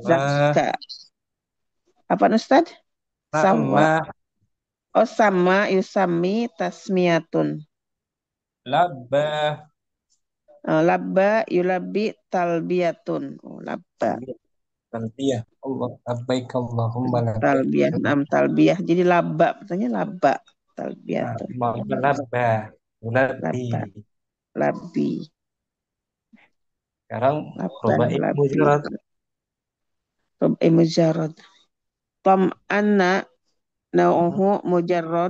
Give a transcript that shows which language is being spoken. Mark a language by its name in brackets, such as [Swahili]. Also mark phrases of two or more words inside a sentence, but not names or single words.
[Arabic] Zakka. [Indonesian] Apa Ustaz? Sawa. Sama. [Arabic] Oh سمى يسمي تسمية. Labba. لبى يلبي تلبية. Oh, labba. Talbiyah. Allah. لبيك اللهم لبيك. تلبية. تلبية. Jadi labba. Katanya labba. Talbiyatun. لبى. لبي. لبى. لبي. [Indonesian] Sekarang [Arabic] Labba. rubai Labbi. mujarad. رباعي مجرد. تمنى نوعه مجرد.